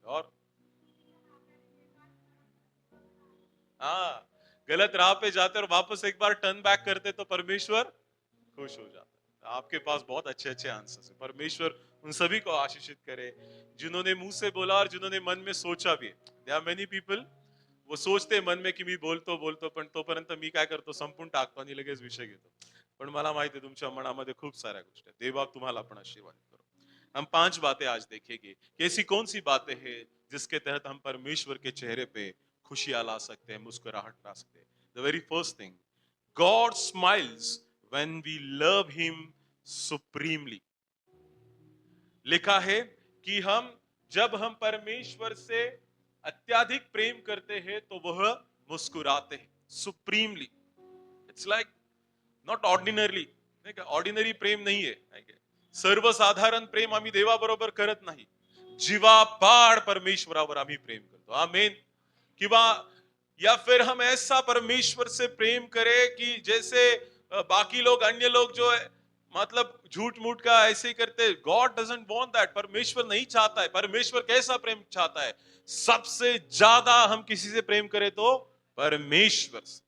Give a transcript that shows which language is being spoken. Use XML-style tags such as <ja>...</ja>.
<hi>और हाँ, गलत राह पे जाते और वापस एक बार टर्न बैक करते तो परमेश्वर खुश हो जाता है। आपके पास बहुत अच्छे अच्छे आंसर्स हैं। परमेश्वर उन सभी को आशीषित करे जिन्होंने मुंह से बोला और जिन्होंने मन में सोचा भी।</hi> <en>there are many people,</en> <hi>वो सोचते मन में की</hi> <mr>मी बोलतो बोलतो पण तोपर्यंत मी काय करतो, संपून टाकतो आणि लगेच विषय घेतो। पण मला माहिती आहे तुमच्या मनामध्ये खूप साऱ्या गोष्टी आहेत। देवा तुम्हाला पण आशीर्वाद करो।</mr> <hi>हम 5 बातें आज देखेंगे कि ऐसी कौन सी बातें हैं जिसके तहत हम परमेश्वर के चेहरे पे खुशियां ला सकते हैं, मुस्कुराहट ला सकते हैं।</hi> <en>The very first thing, God smiles when we love him supremely.</en> <hi>लिखा है कि जब हम परमेश्वर से अत्यधिक प्रेम करते हैं तो वह मुस्कुराते हैं, supremely.</hi> <en>it's like not ordinarily,</en> <mr>नाही का? ऑर्डिनरी प्रेम नाहीये, नाही का? सर्वसाधारण प्रेम आम्ही देवाबरोबर करत नाही, जीवापाड परमेश्वरावर आम्ही प्रेम करतो। आमेन।</mr> <hi>किंवा या फिर हम ऐसा परमेश्वर से प्रेम करें कि जैसे बाकी लोग, अन्य लोग जो है मतलब झूठ मूठ का ऐसे ही करते।</hi> <en>God doesn't want that.</en> <hi>परमेश्वर नहीं चाहता है। परमेश्वर कैसा प्रेम चाहता है? सबसे ज्यादा हम किसी से प्रेम करें तो परमेश्वर से।</hi>